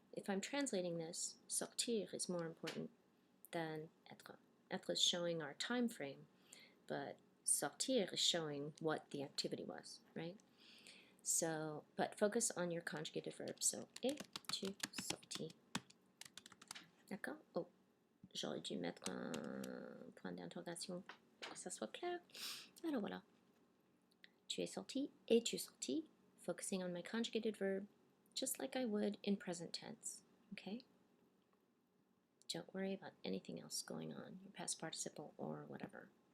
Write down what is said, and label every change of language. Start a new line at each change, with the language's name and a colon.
English: If I'm translating this, sortir is more important than être. Être is showing our time frame, but sortir is showing what the activity was, right? So, but focus on your conjugated verb.
French: So, es-tu sorti? D'accord? Oh, j'aurais dû mettre un point d'interrogation pour que ça soit clair. Alors voilà. Tu es sorti, es-tu sorti?
English: Focusing on my conjugated verb, just like I would in present tense, okay? Don't worry about anything else going on, your past participle or whatever.